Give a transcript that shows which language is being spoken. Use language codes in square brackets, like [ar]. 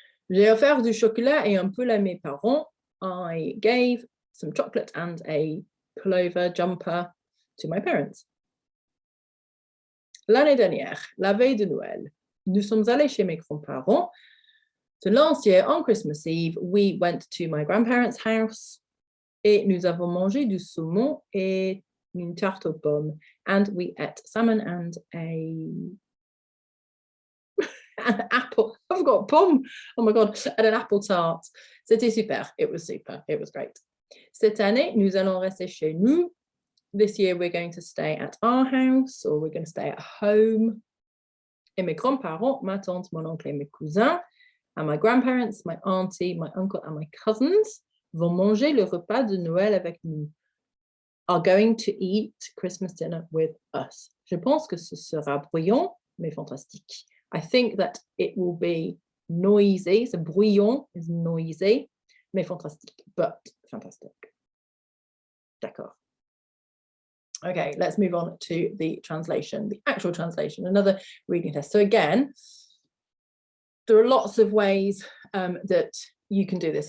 [fr] J'ai offert du chocolat et un pull à mes parents. [en] I gave some chocolate and a pullover jumper to my parents. [fr] L'année dernière, la veille de Noël, nous sommes allés chez mes grands-parents. [en] So last year, on Christmas Eve, we went to my grandparents' house [fr] et nous avons mangé du saumon et une tarte aux pommes. [en] And we ate salmon and an apple. I forgot pomme. Oh my God. And an apple tart. [fr] C'était super. [en] It was super. It was great. [fr] Cette année, nous allons rester chez nous. [en] This year, we're going to stay at our house or we're going to stay at home. [fr] Et mes grands-parents, ma tante, mon oncle et mes cousins, [en] and my grandparents, my auntie, my uncle and my cousins [fr] vont manger le repas de Noël avec nous. [en] Are going to eat Christmas dinner with us. [fr] Je pense que ce sera bruyant, mais fantastique. [en] I think that it will be noisy. So bruyant is noisy. [fr] mais fantastique, [en] but fantastic. [fr] D'accord. [en] Okay, let's move on to the translation, the actual translation, another reading test. So again, there are lots of ways that you can do this.